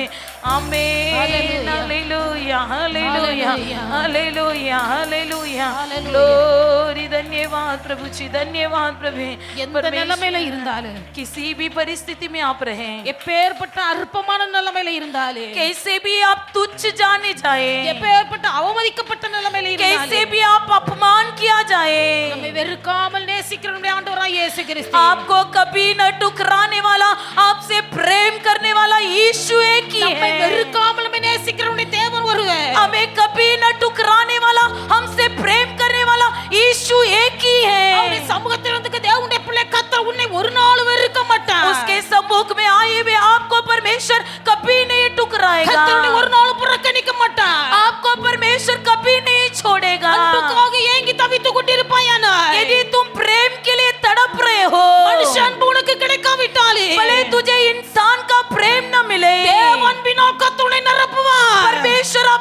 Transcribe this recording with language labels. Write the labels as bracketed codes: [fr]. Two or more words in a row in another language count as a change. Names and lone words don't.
[hi] आमेन. हालेलुया, हालेलुया, हालेलुया, हालेलुया. ग्लोरी. धन्यवाद प्रभु जी, धन्यवाद प्रभु. [ta] எந்த நிலைமையில இருந்தாலும், [hi] किसी भी परिस्थिति में आप रहे, [ta] எப்பேற்பட்ட அற்பமான நிலைமையில இருந்தாலே, [hi] कैसे भी आप तुच्छ जाने जाए, [ta] எப்பேற்பட்ட அவமதிக்கப்பட்ட நிலைமையில இருந்தாலே, [hi] कैसे भी आप अपमान किया जाए, [ta] நம்மை வெறுக்காமல் நேசிக்கிற நம்முடைய ஆண்டவராகிய இயேசு கிறிஸ்து, [hi] आपको कभी न ठुकराने वाला, आपसे प्रेम करने वाला यीशु एक ही [ta] நம்மை [hi] है. [ta] வெறுக்காமல் நம்மை நேசிக்கிற நம்முடைய தேவன் ஒருவர், [hi] हमें कभी न ठुकराने वाला, हमसे प्रेम करने वाला यीशु एक ही है. [ta] அவருடைய சமூகத்தில் வந்து தேவனுடைய பிள்ளை கர்த்தர் உன்னை ஒரு நாள் வெறுக்க மாட்டார். [hi] उसके सम्मुख में आए हुए आपको परमेश्वर कभी नहीं ठुकराएगा. [ta] கர்த்தர் உன்னை ஒரு நாள் புறக்கணிக்க மாட்டார். [hi] आपको परमेश्वर कभी नहीं छोड़ेगा. [ta] அன்புக்காக ஏங்கி தவித்துக் கொண்டிருப்பாயானால், [hi] यदि तुम प्रेम के लिए तड़प रहे हो, [ta] மனுஷ அன்பு உனக்கு கிடைக்காவிட்டாலே, [hi] भले तुझे इंसान का प्रेम न मिले, [ta] தேவன் அன்பினால் கர்த்தர் உன்னை நிரப்புவார். [hi] परमेश्वर